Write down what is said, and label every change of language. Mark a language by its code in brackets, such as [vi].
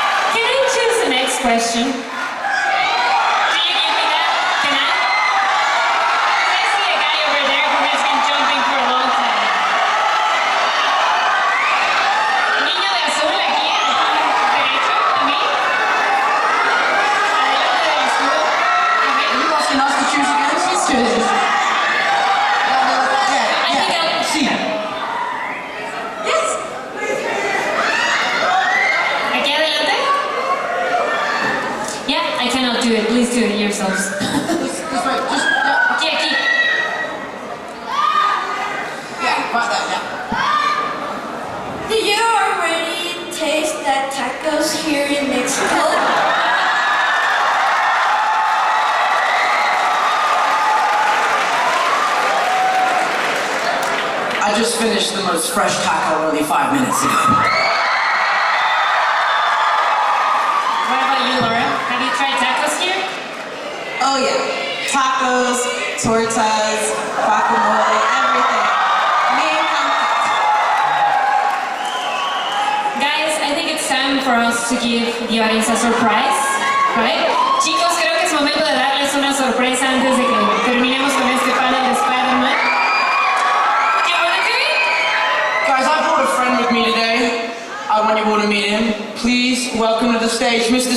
[en] Can I choose the next question? Do you give me that? Can I? I see a guy over there who has been jumping for a long time. [es] Niño de azul aquí, derecho, a mí. Adelante del escudo. A mí. [en] Are you asking us to choose again? Let's do this. See. Yes. [es] Aquí adelante. [en] Yeah, I cannot do it. Please do it yourselves. This way, just, yeah. [es] Aquí. [en] Yeah, right there, yeah. Do you already taste that tacos here in Mexico? I just finished the most fresh taco only 5 minutes ago. What about you, Laura? Have you tried tacos here? Oh yeah, tacos, tortas, guacamole, everything. Me and Conque. Guys, I think it's time for us to give the audience a surprise, right? [es] Chicos, creo que es momento de darles una sorpresa antes de que terminemos con este panel de Spider-Man. [en] Do you want to do it? Guys, I brought a friend with me today. I want you all to meet him. Please welcome to the stage, Mr.